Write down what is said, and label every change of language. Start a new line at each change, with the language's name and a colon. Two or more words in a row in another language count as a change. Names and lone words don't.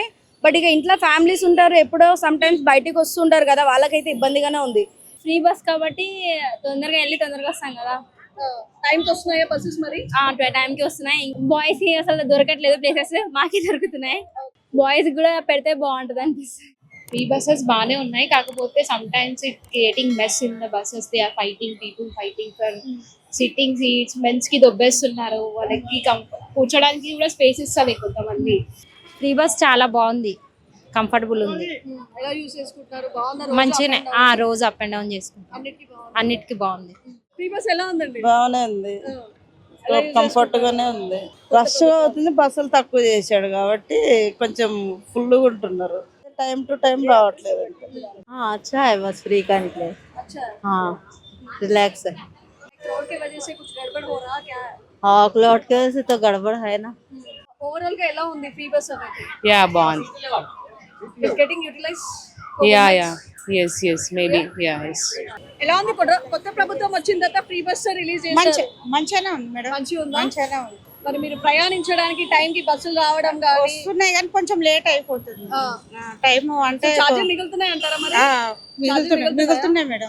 Telugu: బట్ ఇక ఇంట్లో ఫ్యామిలీస్ ఉంటారు, ఎప్పుడో
English: some times
Telugu: బయటికి వస్తుంటారు కదా, వాళ్ళకైతే ఇబ్బందిగానే ఉంది.
English: free bus
Telugu: కాబట్టి తొందరగా వెళ్ళి తొందరగా వస్తాం కదా. టైంకి వస్తున్నాయా బస్సెస్? మరి టైంకి వస్తున్నాయి. బాయ్స్ కి అసలు దొరకట్లేదు ప్లేసెస్, మాకే దొరుకుతున్నాయి. బాయ్స్ కూడా పెడితే బాగుంటది అనిపిస్తుంది.
English: free buses
Telugu: బాగానే ఉన్నాయి, కాకపోతే
English: some times it creating mess in the buses. they are fighting, people fighting for sitting seats
Telugu: మెన్స్ కి దొబ్బేస్తున్నారు, వాళ్ళకి కూర్చోడానికి కూడా స్పేస్ ఇస్తారు కొంతమంది.
English: free bus
Telugu: చాలా బాగుంది, కంఫర్టబుల్ ఉంది. ఎలా యూస్ చేసుకుంటున్నారు? బాగుందా? మంచిగానే రోజు
English: up and down
Telugu: చేసుకుంటాం, అన్నిటికీ బాగుంది.
English: free bus
Telugu: ఎలా ఉందండి? బాగానే ఉంది, కంఫర్ట్ గానే ఉంది. రష్ అవుతుంది, బస్సులు తక్కువ చేశాడు కాబట్టి కొంచెం ఫుల్ ఉంటున్నారు.
English: time to time
Telugu: రావట్లేదు.
Hindi: अच्छा है बस फ्री का निकले, अच्छा है। हाँ रिलैक्स है। क्राउड की वजह से कुछ गड़बड़ हो रहा क्या है? हाँ क्लाउड के वजह से तो गड़बड़ है ना।
Telugu: ఓవరాల్ గా ఎలా ఉంది
English: free bus
Telugu: అనేది?
English: Yeah, bond. it's getting utilize? Yeah. Yes, maybe. Yeah, yes.
Telugu: ఎలా ఉంది? కొత్త ప్రభుత్వం వచ్చిన తర్వాత
English: free bus
Telugu: రిలీజ్ చేశారు. మంచిగానే ఉంది మేడం, మంచిగా ఉందా? మంచిగానే ఉంది. మరి మీరు ప్రయాణించడానికి టైం కి బస్సులు రావడం కానీ వస్తున్నాయి కానీ కొంచెం లేట్ అయిపోతుంది టైం. అంటే చార్జెస్ మిగులుతున్నాయి అంటారా మరి? మిగులుతున్నాయి మేడం.